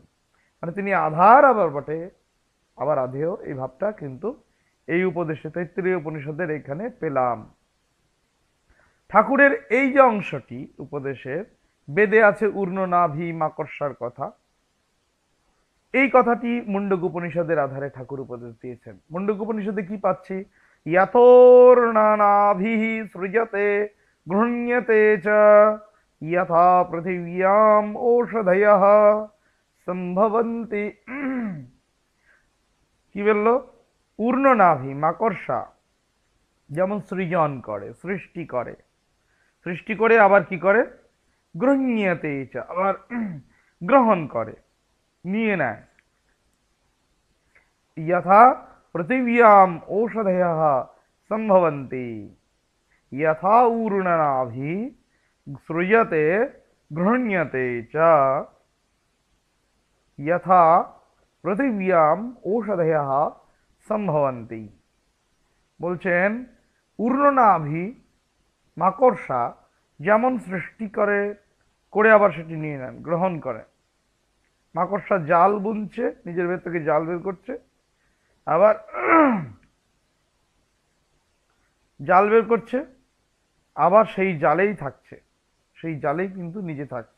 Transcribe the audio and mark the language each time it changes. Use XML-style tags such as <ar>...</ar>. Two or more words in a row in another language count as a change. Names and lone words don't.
<bn>মানে তিনি আধার আবার বটে, আবার আধেয়, এই ভাবটা কিন্তু এই উপদেশে, তৈত্তিরীয় উপনিষদের এখানে পেলাম। ঠাকুরের এই যে অংশটি উপদেশের, বেদে আছে উর্ণ নাভি মাকড়সার কথা, এই কথাটি মুন্ডক উপনিষদের আধারে ঠাকুর উপদেশ দিয়েছেন। মুন্ডক উপনিষদে কি পাচ্ছি?</bn> <sa>यतोर्णानाभिः सृजते गृह्ण्यते च यथा पृथिव्याम् ओषधयः সম্ভবন্তি।</sa> <bn>কি বললো? ঊর্ণনাভি মাকড়সা যেমন সৃজন করে, সৃষ্টি করে, সৃষ্টি করে আবার কি করে?</bn> <sa>গৃহ্যতে চ,</sa> <bn>আবার গ্রহণ করে, নিয়ে নেয়।</bn> <sa>यथा पृथिव्याम ओषधयः संभवन्ति यथा ऊर्णनाभि सृजते गृह्यते च यथा पृथिव्याम ओषधयः संभवन्ति।</sa> <bn>বলছেন ঊর্ণনাভি মাকড়সা যেমন সৃষ্টি করে, করে আবার সেটি নিয়ে নেন, গ্রহণ করে। মাকড়সা জাল বুনছে, নিজের ভেতর থেকে জাল বের করছে, আবার জাল বের করছে, আবার সেই জালেই থাকছে, সেই জালেই কিন্তু নিজে থাকছে।</bn>